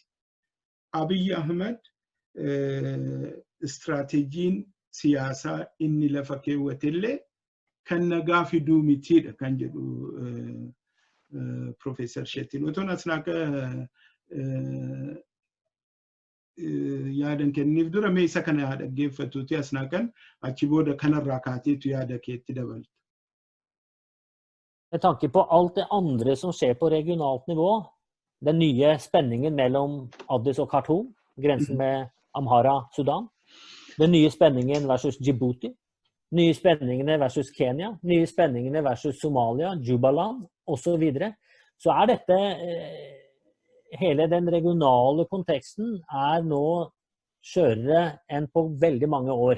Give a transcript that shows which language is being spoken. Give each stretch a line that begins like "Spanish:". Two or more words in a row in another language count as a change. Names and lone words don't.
Oromo: Abiy Ahmed istiraatiijiin siyaasaa inni lafa keewwatellee kan nagaa fiduu mitiidha kan jedhu Professor Shettin. Otoon asnaaqa yaadan kenniif dura mee isa kana dhaggeeffatuuti asnaaqan achi booda kanarraa kaateetu yaada keetti dabalta.
Norwegian: Med tanke på alt det andre som skjer på regionalt nivå, den nye spenningen mellom Addis og Khartoum, grensen med Amhara, Sudan, den nye spenningen versus Djibouti, nye spenningene versus Kenya, nye spenningene versus Somalia, Jubaland, og så videre, så dette, hele den regionale konteksten nå skjørere enn på veldig mange år.